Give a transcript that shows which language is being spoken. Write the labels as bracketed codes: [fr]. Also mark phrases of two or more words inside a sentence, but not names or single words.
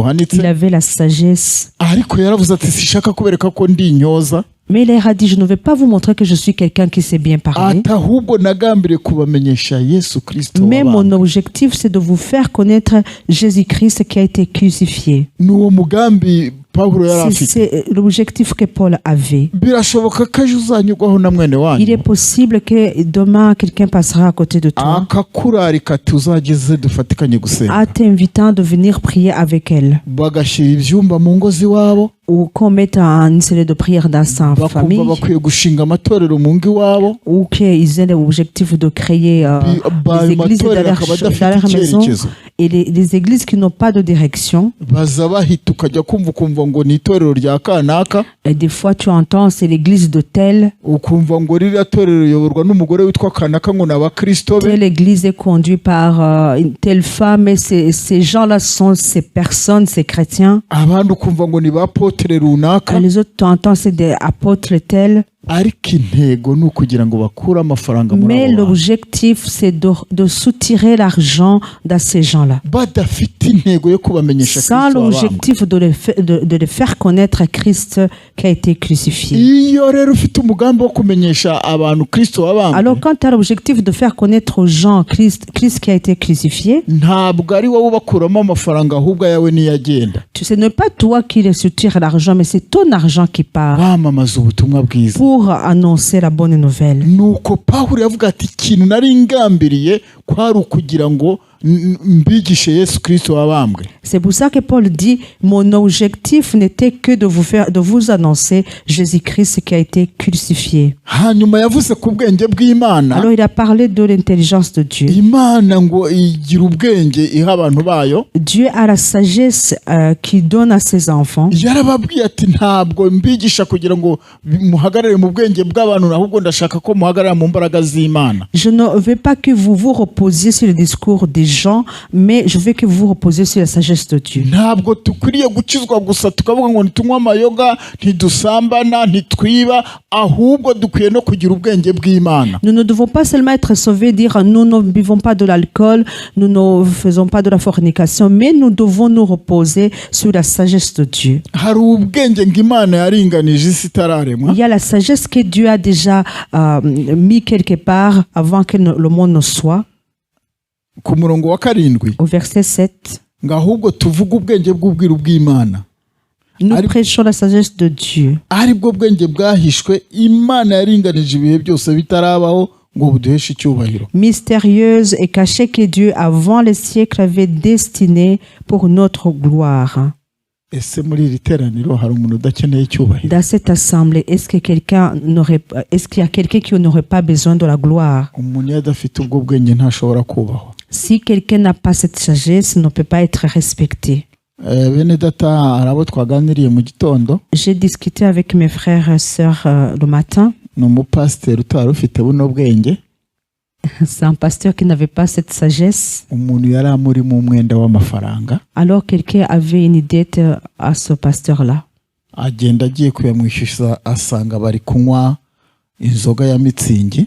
[fr] Il avait la sagesse. [rw] ariko yaravuze ati sishaka kubereka ko ndi intyoza, [fr] Mais il leur a dit, je ne vais pas vous montrer que je suis quelqu'un qui sait bien parler. [rw] ati ahubwo nagambiriye kubamenyesha Yesu Kristo [fr] Mais mon [rw] wabambwe. [fr] objectif, c'est de vous faire connaître Jésus-Christ qui a été crucifié. [rw] N'uwo mugambi Pawulo yari afite. [fr] C'est l'objectif que Paul avait. [rw] Birashoboka ko ejo uzanyurwaho na mwene [fr] Il est [rw] wanyu [fr] possible que demain, quelqu'un passera à côté de toi [rw] akakurarika ati uzageze dufatikanye gusenga, [fr] en t'invitant de venir prier avec elle. [rw] bagashyira ibyumba mu ngo z'iwabo, [fr] Ou qu'on mette une série de prières dans sa [rw] bakumva [fr] famille. [rw] bakwiye gushinga amatorero mu ngo iwabo, [fr] Ou qu'ils aient l'objectif de créer des églises dans [rw] matorero [fr] leur, [rw] akaba [fr] dans [rw] adafite [fr] leur maison. [rw] icyerekezo. [fr] Et les églises qui n'ont pas de direction. [rw] baza bahita ukajya kumva ukumva ngo ni itorero rya kanaka, [fr] Et des fois, tu entends, c'est l'église de telle. [rw] ukumva ngo ririya torero riyoborwa n'umugore witwa kanaka ngo ni abakristo be, [fr] Telle église est conduite par une telle femme. Et ces gens-là sont ces personnes, ces chrétiens. [rw] abandi ukumva ngo ni ba potere runaka. [fr] Et les autres, tu entends, c'est des apôtres tels. [rw] ariko intego ni ukugira ngo bakure amafaranga muri [fr] Mais [rw] abo bantu. [fr] l'objectif, c'est de soutirer l'argent dans ces gens-là. [rw] badafite intego yo kubamenyesha [fr] Sans [rw] Kristo wabambwe. [fr] l'objectif de les faire connaître Christ qui a été crucifié. [rw] iyo rero ufite umugambi wo kumenyesha abantu Kristo wabambwe, [fr] Alors, quand tu as l'objectif de faire connaître aux gens Christ qui a été crucifié, [rw] ntabwo ari wowe ubakuramo amafaranga ahubwo ayawe niyo agenda. [fr] ce n'est pas toi qui les soutire l'argent, mais c'est ton argent qui part [rw] bamamaza ubutumwa bwiza. [fr] pour annoncer la bonne nouvelle. [rw] nuko Pawulo yavuga ati ikintu nari ngambiriye kwari ukugira ngo mbigishe Yesu Kristo wabambwe. [fr] C'est pour ça que Paul dit, mon objectif n'était que de vous annoncer Jésus-Christ qui a été crucifié. [rw] hanyuma yavuze ku bwenge bw'Imana. [fr] Alors il a parlé de l'intelligence de Dieu. [rw] Imana ngo igira ubwenge iha abantu bayo. [fr] Dieu a la sagesse qu'il donne à ses enfants. [rw] yarababwiye ati ntabwo mbigisha kugira ngo muhagarare mu bwenge bw'abantu, ahubwo ndashaka ko muhagarara mu mbaraga z'Imana. [fr] Je ne veux pas que vous vous reposiez sur le discours des gens, mais je veux que vous vous reposiez sur la sagesse de Dieu. [rw] ntabwo dukwiriye gukizwa gusa tukavuga ngo ntitunywa amayoga, ntidusambana, ntitwiba, ahubwo dukwiye no kugira ubwenge bw'Imana. [fr] Nous ne devons pas seulement être sauvés, dire nous ne buvons pas de l'alcool, nous ne faisons pas de la fornication, mais nous devons nous reposer sur la sagesse de Dieu. [rw] hari ubwenge ngo Imana yaringanije isi itararemwa. [fr] Il y a la sagesse que Dieu a déjà mis quelque part avant que le monde ne soit. [rw] ku murongo wa 7 [fr] Au verset 7, [rw] ngo ahubwo tuvuge ubwenge bw'ubwiru bw'Imana, [fr] nous [rw] Ari- [fr] prêchons la sagesse de Dieu. [rw] ari bwo bwenge bwahishwe Imana yaringanije ibihe byose bitarabaho ngo buduheshe icyubahiro. [fr] Mystérieuse et cachée que Dieu, avant les siècles, avait destinée pour notre gloire. [rw] ese muri iri teraniro hari umuntu udakeneye icyubahiro? [fr] Dans cette assemblée, est-ce qu'il y a quelqu'un qui n'aurait pas besoin de la gloire? [rw] umuntu iyo adafite ubwo bwenge ntashobora kubahwa. [fr] Si quelqu'un n'a pas cette sagesse, il ne peut pas être respecté. [rw] Bene data, hari abo twaganiriye mu gitondo, [fr] J'ai discuté avec mes frères et sœurs le matin. [rw] ni umupasiteri utari ufite buno bwenge. [fr] C'est un pasteur qui n'avait pas cette sagesse. [rw] umuntu yari amurimo umwenda w'amafaranga, [fr] Alors quelqu'un avait une dette à ce pasteur-là. [rw] agenda agiye kuyamwishyuza asanga bari kunywa inzoga ya mitsingi.